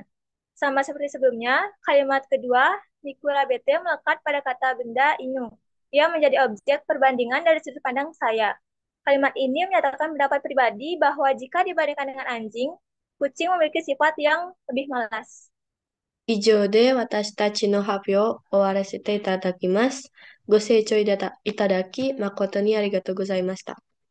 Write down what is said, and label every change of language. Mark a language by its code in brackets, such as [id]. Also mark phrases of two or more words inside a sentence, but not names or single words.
[id] Sama seperti sebelumnya, kalimat kedua, nikurabete melekat pada kata benda inu. Ia menjadi objek perbandingan dari sudut pandang saya. Kalimat ini menyatakan pendapat pribadi bahwa jika dibandingkan dengan anjing, kucing memiliki sifat yang lebih malas. [ja] 以上で私たちの発表を終わらせていただきます。ご清聴いただき誠にありがとうございました。